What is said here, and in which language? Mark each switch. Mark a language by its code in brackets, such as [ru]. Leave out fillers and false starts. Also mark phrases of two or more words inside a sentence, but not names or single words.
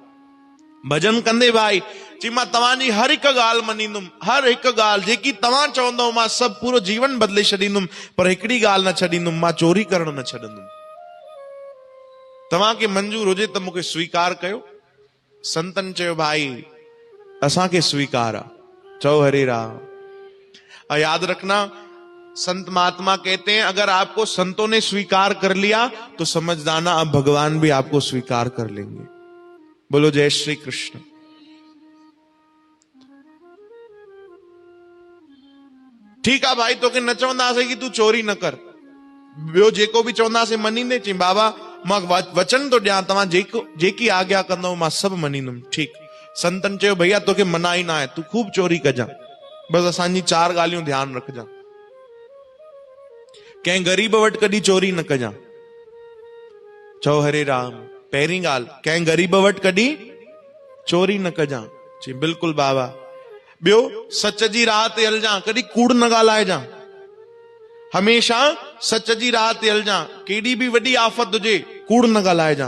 [sd] भजन कंदे भाई चई मां तव्हांजी हर हिकु ॻाल्हि मञींदुमि, हर हिकु ॻाल्हि जेकी तव्हां चवंदव मां सभु पूरो जीवन बदिले छॾींदुमि, पर हिकिड़ी ॻाल्हि न छॾींदुमि, मां चोरी करणु न छॾंदुमि। तव्हांखे मंजूर हुजे त मूंखे स्वीकार कयो। संतन चयो भाई असांखे स्वीकार आहे, चओ हरे राम। [hi] याद रखना, संत महात्मा कहते हैं अगर आपको संतों ने स्वीकार कर लिया तो समझ जाना अब भगवान भी आपको स्वीकार कर लेंगे। बोलो जय श्री कृष्ण। ठीक है भाई, [sd] तोखे न चवंदासीं कि तू चोरी न कर, ॿियो जेको बि चवंदासीं मञींदे? चई बाबा मां वचन तो ॾियां, तव्हां जेकी आज्ञा कंदव मां सभु मञींदुमि। ठीकु। संतन चयो भैया तोखे मनाई न आहे, तू खूब चोरी कजां, बस असांजी 4 ॻाल्हियूं ध्यानु रखजां। कंहिं गरीब वटि कॾहिं चोरी न कजां, चओ हरे राम। पहिरीं ॻाल्हि, कंहिं गरीब वटि कॾहिं चोरी न कजां। चई बिल्कुलु बाबा। ॿियो, सच जी राह ते हलजां, कॾहिं कूड़ न ॻाल्हाइजां, हमेशा सच जी राह ते हलजां, केॾी बि वॾी आफ़त हुजे कूड़ न ॻाल्हाइजां।